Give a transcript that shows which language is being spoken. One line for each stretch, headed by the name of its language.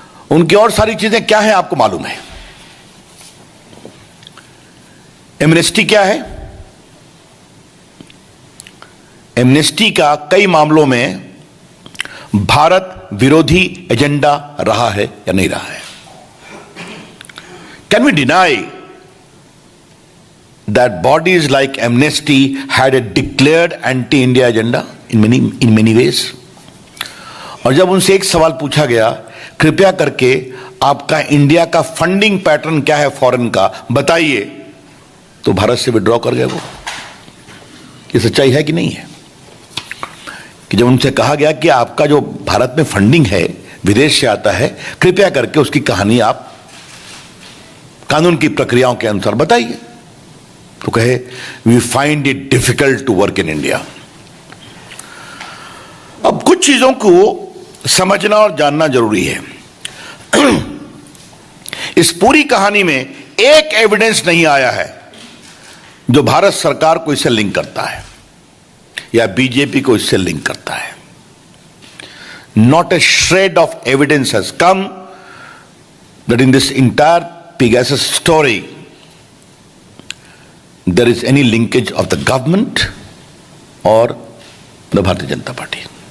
Hindi: उनकी और सारी चीजें क्या है आपको मालूम है। एमनेस्टी क्या है? एमनेस्टी का कई मामलों में भारत विरोधी एजेंडा रहा है या नहीं रहा है?
English: Can we deny that bodies like Amnesty had a declared anti-India agenda in many ways?
Hindi: और जब उनसे एक सवाल पूछा गया, कृपया करके आपका इंडिया का फंडिंग पैटर्न क्या है फॉरेन का बताइए, तो भारत से विड्रॉ कर गए वो। ये सच्चाई है कि नहीं है? कि जब उनसे कहा गया कि आपका जो भारत में फंडिंग है विदेश से आता है, कृपया करके उसकी कहानी आप कानून की प्रक्रियाओं के अनुसार बताइए, तो कहे
English: We find it difficult to work in India.
Hindi: अब कुछ चीजों को समझना और जानना जरूरी है। इस पूरी कहानी में एक एविडेंस नहीं आया है जो भारत सरकार को इससे लिंक करता है या बीजेपी को इससे लिंक करता है।
English: Not a shred of evidence has come that in this entire Pegasus story there is any linkage of the government or the Bharatiya Janata Party.